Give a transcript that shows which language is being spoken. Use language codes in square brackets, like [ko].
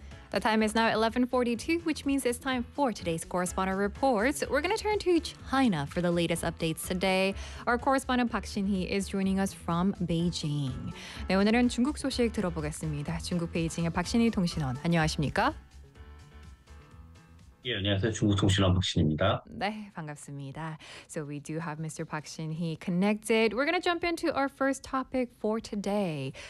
[en] The time is now 11:42, which means it's time for today's correspondent reports. We're going to turn to China for the latest updates today. Our correspondent Park Shin-hee is joining us from Beijing. [ko] 네, 오늘은 중국 소식 들어보겠습니다. 중국 베이징의 박신희 통신원, 안녕하십니까? 예, 안녕하세요. 중국 통신원 박신희입니다. 네, 반갑습니다. [en] So we do have Mr. Park Shin-hee connected. We're going to jump into our first topic for today.